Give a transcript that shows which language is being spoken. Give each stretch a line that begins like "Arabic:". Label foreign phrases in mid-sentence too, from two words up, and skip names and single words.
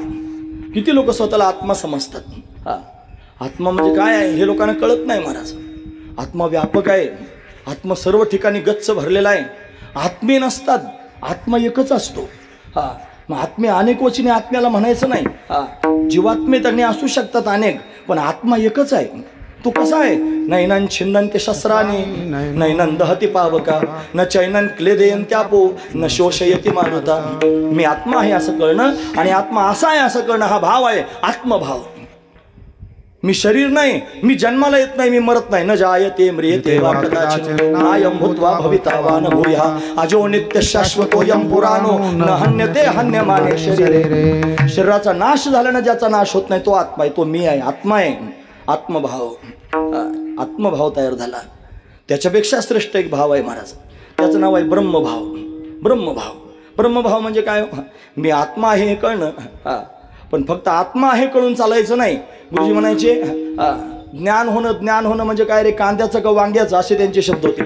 Marathi: किती लोक स्वतःला आत्मा समजतात. आत्मा म्हणजे काय आहे हे लोकांना कळत नाही महाराज. आत्मा व्यापक आहे. आत्मा सर्व ठिकाणी गच्च भरलेला आहे. आत्मे नसतात, आत्मा एकच असतो. मग आत्मे अनेक वचने आत्म्याला म्हणायचं नाही. जीवात्मे त्यांनी असू शकतात अनेक, पण आत्मा एकच आहे. तो कसा आहे?
Sanskrit: नैनन छिन्नन्ते शस्त्राने नैनन दहती पावका न चैनन क्लेदयन्त्यापो न शोषयती मारुता.
Marathi: मी आत्मा आहे असं कळणं आणि आत्मा असा आहे असं कळणं हा भाव आहे आत्मभाव. मी शरीर नाही, मी जन्माला येत नाही, मी मरत नाही.
Sanskrit: न जायते म्रियते वा कदाचित् नायं भूत्वा भविता वा न भूयः अजो नित्य शाश्वतोऽयं पुराणो न हन्यते हन्यमाने शरीरे.
Marathi: शरीराचा नाश झाल्यानं ज्याचा नाश होत नाही तो आत्मा आहे, तो मी आहे, आत्मा आहे. आत्मभाव, आत्मभाव तयार झाला. त्याच्यापेक्षा श्रेष्ठ एक भाव आहे महाराज, त्याचं नाव आहे ब्रह्मभाव. ब्रह्मभाव, ब्रह्मभाव म्हणजे काय? मी आत्मा आहे हे कळणं. पण फक्त आत्मा आहे कळून चालायचं नाही. गुरुजी म्हणायचे ज्ञान होणं, ज्ञान होणं म्हणजे काय रे, कांद्याचं का वांग्याचं असे त्यांचे शब्द होते.